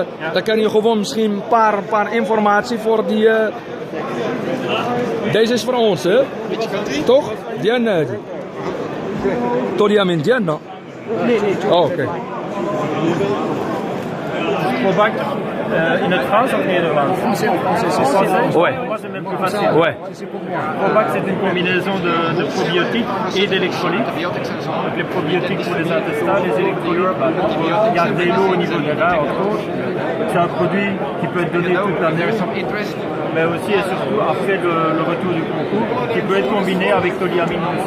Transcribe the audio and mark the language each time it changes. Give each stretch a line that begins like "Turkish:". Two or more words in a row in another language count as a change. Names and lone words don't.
Dutch: Dan kan je gewoon misschien een paar informatie voor die. Deze is voor ons, hè? Toch? Diana. Toliamine Diana. Nee. Oh, oké. Voor bank. In het Frans of Nederlands?
French: Français. Ouais. Moi, c'est même plus facile. Ouais. Probac, c'est une combinaison de probiotiques et d'électrolytes. Donc les probiotiques pour les intestins, les électrolytes pour garder l'eau au niveau des reins, entre autres. C'est un produit qui peut être donné toute l'année, mais aussi et surtout après le retour du concours, qui peut être combiné avec toliamine aussi.